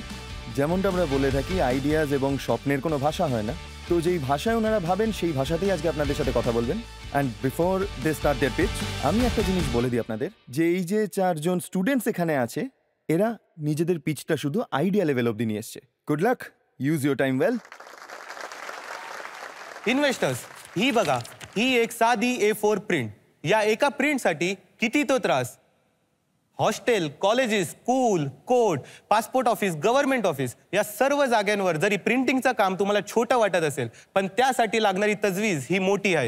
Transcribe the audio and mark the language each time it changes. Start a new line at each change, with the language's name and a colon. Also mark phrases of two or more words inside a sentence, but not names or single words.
Bangla: যেমনটা আমরা বলে থাকি, আইডিয়াজ এবং স্বপ্নের কোনো ভাষা হয় না। তো যেই ভাষায় ওনারা ভাবেন সেই ভাষাতেই আজকে আপনাদের সাথে কথা বলবেন।
English: and before they start their pitch,
Bangla: আমি একটা জিনিস বলে দিই আপনাদের, যে এই যে 4 জন স্টুডেন্টস এখানে আছে, এরা নিজেদের পিচটা শুধু
English: idea level
Bangla: অবধি নিয়ে এসছে।
English: good luck, use your time well.
Marathi: इन्व्हेस्टर्स, ही बघा, ही एक साधी A4 प्रिंट. या एका प्रिंटसाठी किती तो त्रास.
English: hostel, colleges, school, court, passport office, government office
Marathi: या सर्व जागांवर जरी प्रिंटिंगचं काम तुम्हाला छोटं वाटत असेल, पण त्यासाठी लागणारी तजवीज ही मोठी आहे.